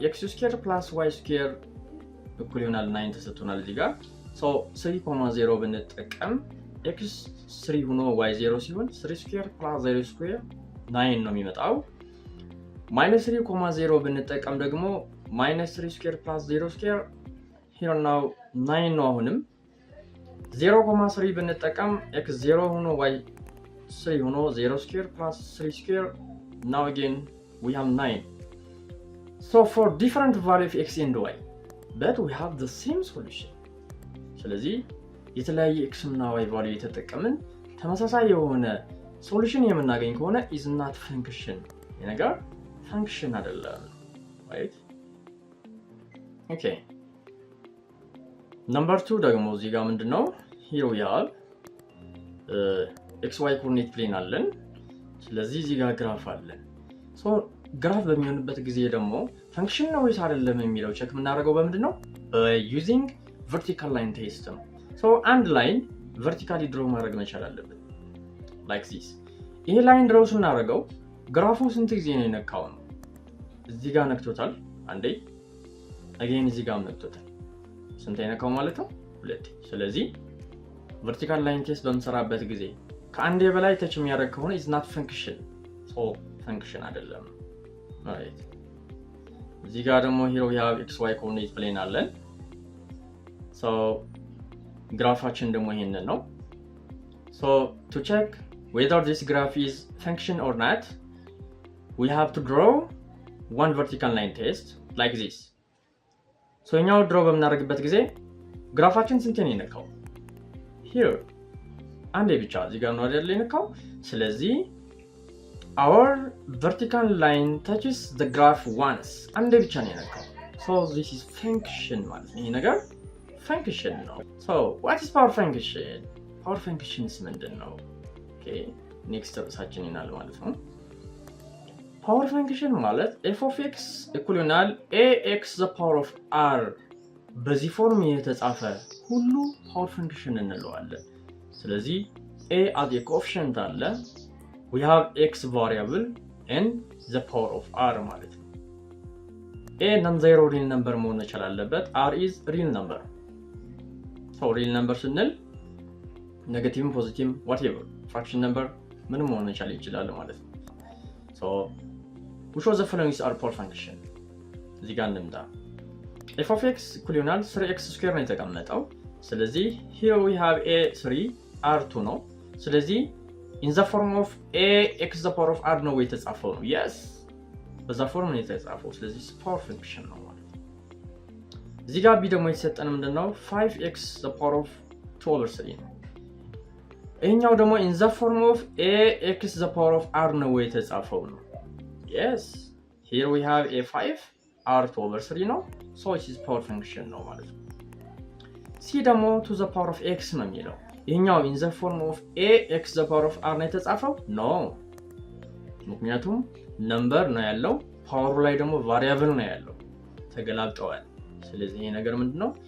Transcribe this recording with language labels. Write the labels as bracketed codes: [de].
[am] x² + y² = 9 ተሰጥቶናል እዚህ ጋር 3,0 ብንጠቀም x 3 ሆኖ y 0 ሲሆን 3² + 0² 9 ነው የሚመጣው። -3,0 ብንጠቀም ደግሞ -3² + 0² here now 9 ነው። አሁንም [en] 0.3 ብንጠቀም x 0 ሆኖ y 3 ሆኖ 0 square plus 3 square. Now again we have 9. So for different value of x and y, but we have the same solution. [am] ስለዚህ የተለያየ x እና y value የተጠቀምን ተመሳሳይ የሆነ ሶሉሽን የምናገኝ ከሆነ [en] is not function [am] የነገር function አይደለም right? Okay. Number 2 ደግሞ እዚህ ጋር ምንድነው? [en] Here we have xy coordinate plane [am] አለን። ስለዚህ እዚህ ጋር ግራፍ አለን። ሶ ግራፍ በሚሆንበት ጊዜ ደግሞ ፈንክሽን ነው ወይስ አይደለም የሚለው ቼክ የምናደርገው በምንድነው? using vertical line test ነው። ሶ አንድ ላይን vertically draw ማድረግ መቻል አለብን like this። ይሄ ላይን ድሮው ስናደርገው ግራፉ ስንት ጊዜ ነው የነካው ነው? እዚህ ጋር ነክቶታል አንዴ፣ again እዚህ ጋር ነክቶታል። ስንት የነካው ማለት ነው? ሁለቴ። ስለዚህ vertical line test በምሰራበት ጊዜ ከአንዴ በላይ ተች የሚያደርግ ከሆነ is not function። so function አይደለም right? [en] እዚህ ጋር ደግሞ here we have xy coordinate plane አለን። so ግራፋችን ደግሞ ይሄንን ነው። so to check whether this graph is function or not, we have to draw one vertical line test like this. [am] so እኛው ድሮ በምናደርግበት ጊዜ ግራፋችን ስንት ነው የነካው? [en] here [am] አንዴ ብቻ እዚህ ጋር ነው አይደል የነካው። [en] ስለዚህ our vertical line touches the graph once፣ አንዴ ብቻ ነው የነካው። so this is function ማለት ነው። ይሄ ነገር function ነው። so what is power function? [am] power function ምንድን ነው? okay next ርዕሳችን ይናል ማለት ነው። power function ማለት f of x equal ይሆናል ax the power of r በዚህ ፎርም የተጻፈ ሁሉ power function እንለዋለን። ስለዚህ [en] a as a coefficient [am] አለ፣ we have x variable and the power of r ማለት ነው። [en] a non-zero real number [am] መሆን መቻል አለበት፣ r is real number። so real number ስንል ኔጌቲቭ ፖዚቲቭ whatever fraction number ምንም መሆን መቻል ይችላል ማለት ነው። [en] so which of the following are power function? [am] እዚህ ጋር እንምጣ። f of x equal ይሆናል 3x square ነው የተቀመጠው። ስለዚህ here we have a 3 r 2 ነው። ስለዚህ in the form of ax the power of r ነው የተጻፈው ነው። yes በዛ ፎርም ነው የተጻፈው። ስለዚህ power function ነው ማለት ነው። እዚህ ጋር ቢ ደግሞ የተሰጠን ምንድነው? 5x the power of 2 over 3 ነው። ይሄኛው ደግሞ in the form of ax the power of r ነው የተጻፈው ነው። yes here we have a 5 r 2 over 3 ነው። [en] so it is power function [am] ነው ማለት ነው። c ደግሞ to the power of x ነው የሚለው። ይሄኛው in the form of ax the power of r ነው የተጻፈው no፣ ምክንያቱም ነምበር ነው ያለው፣ ፓወሩ ላይ ደግሞ ቫሪያብል ነው ያለው፣ ተገላብጠዋል። ስለዚህ ይሄ ነገር ምንድነው?